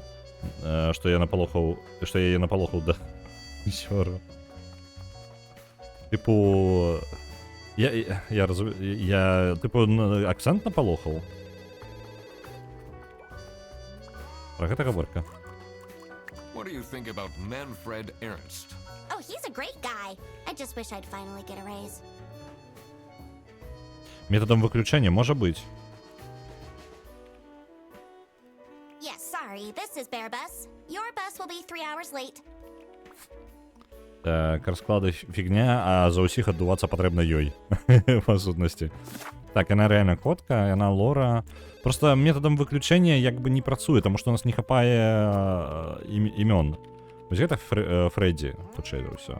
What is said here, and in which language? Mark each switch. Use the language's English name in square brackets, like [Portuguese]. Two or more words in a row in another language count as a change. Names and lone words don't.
[Belarusian] што я напалохаў... што я яе напалохаў да... Сёра. Тыпу... Я разумею... Я... Тыпу акцэнт напалохаў? Пра гэта гаворка. [English] What do you think about Manfred Ernst? Oh, he's a great guy. I just wish I'd finally get a raise. [Russian] Методом выключения, может быть. [English] Yes, sorry, this is Bear Bus. Your bus will be 3 hours late. [Belarusian] Так, расклады фігня, а за усіх аддувацца патрэбна ёй. Па сутнасці. Так, яна реально котка, яна лора. Просто методом выключення як бы не працуе, тому што у нас не хапае імён. Вось гэта Фредді, хутчэй за ўсё.